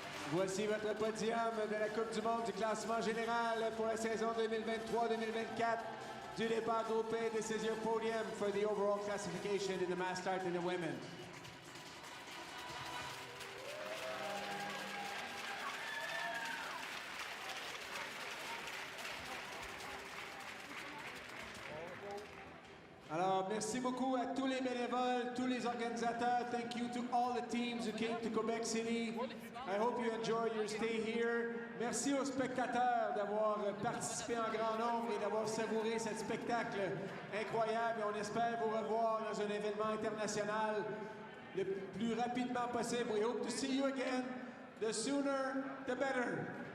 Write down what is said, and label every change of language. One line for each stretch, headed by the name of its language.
French: Voici votre podium de la Coupe du Monde du classement général pour la saison 2023-2024 du départ groupé.
English: This is your podium for the overall classification in the mass start in the women.
French: Alors, merci beaucoup à tous les bénévoles, tous les organisateurs.
English: Thank you to all the teams who came to Quebec City. I hope you enjoy your stay here.
French: Merci aux spectateurs d'avoir participé en grand nombre et d'avoir savouré ce spectacle incroyable. Et on espère vous revoir dans un événement international le plus rapidement possible.
English: We hope to see you again. The sooner, the better.